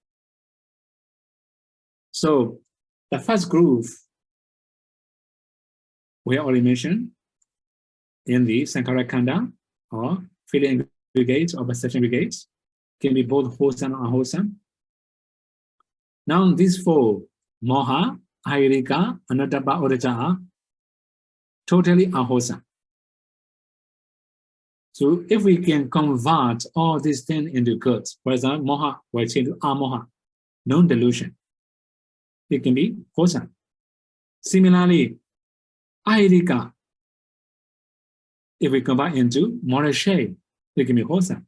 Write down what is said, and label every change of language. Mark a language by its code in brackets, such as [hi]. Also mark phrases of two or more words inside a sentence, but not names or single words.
[en] So the first group we already mentioned in the Sankhara Khanda or feeling aggregate or perception aggregate can be both wholesome and unwholesome. Now these four, [pi] moha, ahirika, anadapa, uddhacca, [en] are totally unwholesome. So if we can convert all these things into good, for example, moha will change to amoha, non-delusion. It can be wholesome. Similarly, ahirika, if we convert into moral shame, it can be wholesome.